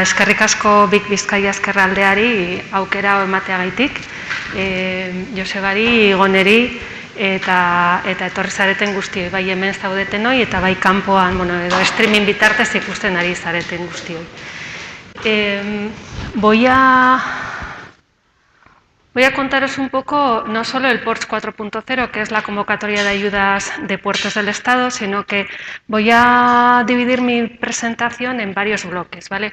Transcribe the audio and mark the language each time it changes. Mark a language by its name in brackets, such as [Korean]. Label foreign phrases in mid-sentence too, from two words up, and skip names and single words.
[Basque] eskerrik asko Big Bizkaia ezkerraldeari aukera emateagaitik, Josebari, Igoneri, eta etorri zareten guztioi, bai hemen zaudetenoi, eta bai kanpoan, bueno, edo streaming bitartez ikusten ari zareten guztioi. [Spanish] Voy a contaros un poco no solo el PORTS 4.0, que es la convocatoria de ayudas de puertos del Estado, sino que voy a dividir mi presentación en varios bloques, ¿vale?